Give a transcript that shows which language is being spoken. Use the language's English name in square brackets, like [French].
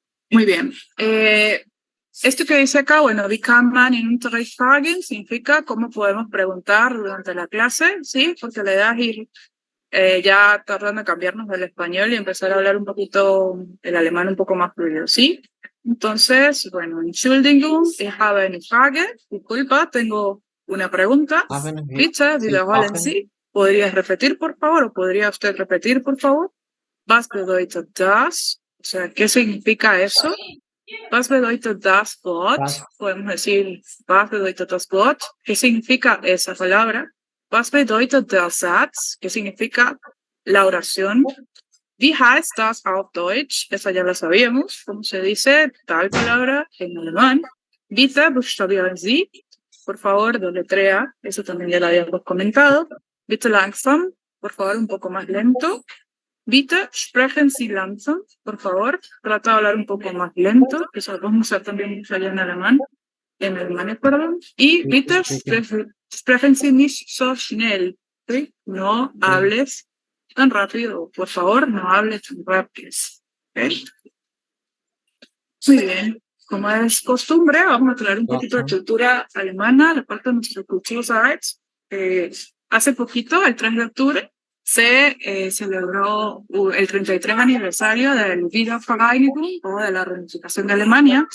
[Spanish] Muy bien. Esto que dice acá, bueno, [German] wie kann man in Unterricht fragen, [Spanish] significa cómo podemos preguntar durante la clase, ¿sí? Porque la idea es ir ya tratando de cambiarnos del español y empezar a hablar un poquito el alemán un poco más fluido, ¿sí? Entonces, bueno, [German] Entschuldigung, ich habe eine Frage. [Spanish] Disculpa, tengo una pregunta. [German] Bitte, wiederholen Sie. [Spanish] ¿Podrías repetir, por favor? ¿O podría usted repetir, por favor? [German] Was bedeutet das? [Spanish] O sea, ¿qué significa eso? [German] Was bedeutet das Wort? [Spanish] Podemos decir, [German] was bedeutet das Wort? [Spanish] ¿Qué significa esa palabra? [German] Was bedeutet der Satz? [Spanish] ¿Qué significa la oración? [German] Wie heißt das auf Deutsch? [Spanish] Esa ya la sabíamos. ¿Cómo se dice tal palabra en alemán? [German] Bitte buchstabieren Sie. [Spanish] Por favor, deletrea. Eso también ya lo habíamos comentado. [German] Bitte langsam. [Spanish] Por favor, un poco más lento. [German] Bitte sprechen Sie langsam, [Spanish] por favor. Trata de hablar un poco más lento, que eso lo podemos usar también mucho allá en alemán, perdón. [German] Y bitte sprechen Sie nicht so schnell, ¿sí? [Spanish] No hables tan rápido, por favor, no hables tan rápido. ¿Okay? Muy bien. Como es costumbre, vamos a traer un poquito de cultura alemana, la parte de nuestra cultura. Hace poquito, el 3 de octubre, se celebró el 33 aniversario del Wiedervereinigung o de la reunificación de Alemania.